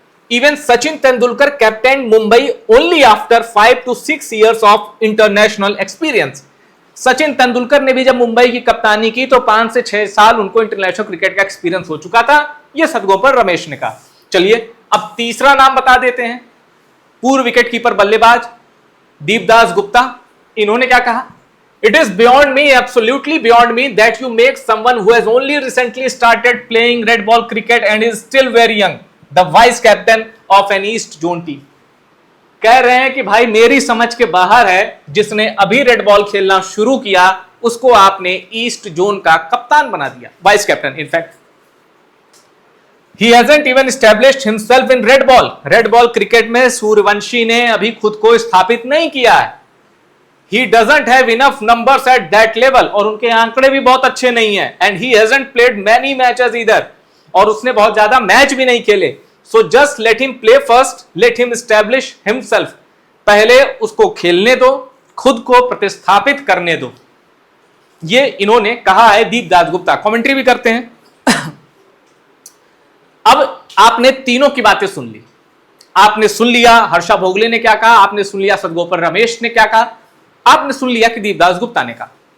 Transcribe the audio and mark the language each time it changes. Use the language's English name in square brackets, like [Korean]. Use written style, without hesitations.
[English] Even Sachin Tendulkar captain Mumbai only after 5 to 6 years of international experience. [Hindi] Sachin Tendulkar ने भी जब मुंबई की कप्तानी की तो 5 से 6 साल उनको इंटरनेशनल क्रिकेट का एक्सपीरियंस हो चुका था, यह सदगोपाल रमेश ने कहा। चलिए अब तीसरा नाम बता देते हैं, पूर्व विकेट कीपर बल्लेबाज दीपदास गुप्ता। इन्होंने क्या कहा? [English] It is beyond me, absolutely beyond me, that you make someone who has only recently started playing red ball cricket and is still very young the vice captain of an East Zone team। [Hindi] कह रहे हैं कि भाई मेरी समझ के बाहर है, जिसने अभी रेड बॉल खेलना शुरू किया उसको आपने ईस्ट जोन का कप्तान बना दिया, vice captain. [English] In fact he hasn't even established himself in red ball। [Hindi] Red ball cricket में सूर्यवंशी ने अभी खुद को स्थापित नहीं किया है। [English] He doesn't have enough numbers at that level, [Hindi] और उनके आंकड़े भी बहुत अच्छे नहीं है। [English] And he hasn't played many matches either, [Hindi] और उसने बहुत ज्यादा मैच भी नहीं खेले। [English] So just let him play first, let him establish himself। [Hindi] पहले उसको खेलने दो, खुद को प्रतिस्थापित करने दो, ये इन्होंने कहा है दीपदास गुप्ता। कमेंट्री भी करते हैं। अब आपने तीनों की बातें सुन ली, आपने सुन लिया हर्षा भोगले ने क्या कहा, आपने सुन लिया सदगोपाल रमेश ने क्या कहा, आपने सुन लिया कि दीपदास गुप्ता ने कहा।